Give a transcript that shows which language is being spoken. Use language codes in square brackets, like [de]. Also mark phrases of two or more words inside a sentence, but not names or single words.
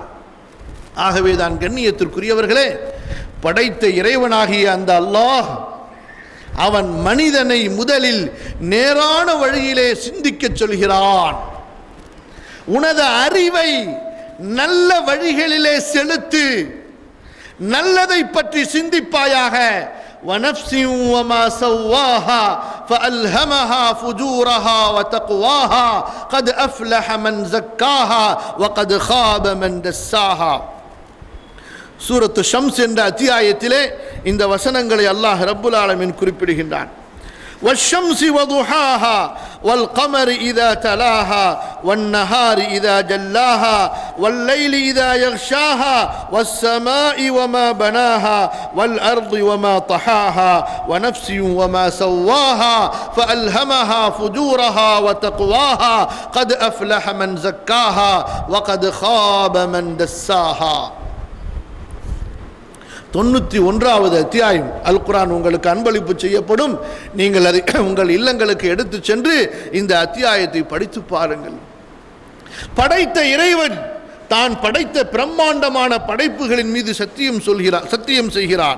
[ta] ஆகவே தான் கண்ணியத்திற்குரியவர்களே, படைத்த இறைவனாகிய அந்த அல்லாஹ் அவன் மனிதனை முதலில் நேரான வழியிலே சிந்திக்க சொல்கிறான். உனது அறிவை நல்ல வழிகளிலே செலுத்து, நல்லதை பற்றி சிந்திப்பாயாக. [ar] وَنَفْسٍ وَمَا سَوَّاهَا فَأَلْهَمَهَا فُجُورَهَا وَتَقْوَاهَا قَدْ أَفْلَحَ مَنْ زَكَّاهَا وَقَدْ خَابَ مَنْ دَسَّاهَا. [ta] சூரத்து ஷம்ஸ் என்ற அத்தியாயத்திலே இந்த வசனங்களை [ar] الله رب العالمين [ta] குறிப்பிடுகின்றான். [ar] والشمس وضحاها والقمر إذا تلاها والنهار إذا جلاها والليل إذا يغشاها والسماء وما بناها والأرض وما طحاها ونفس وما سواها فألهمها فجورها وتقواها قد أفلح من زكاها وقد خاب من دساها. [ta] 91வது அத்தியாயம் அல் குர்ஆன் உங்களுக்கு அன்பளிப்பு செய்யப்படும். நீங்கள் அதை உங்கள் இல்லங்களுக்கு எடுத்து சென்று இந்த அத்தியாயத்தை படித்து பாருங்கள். படைத்த இறைவன் தான் படைத்த பிரம்மாண்டமான படைப்புகளின் மீது சத்தியம் செய்கிறான்.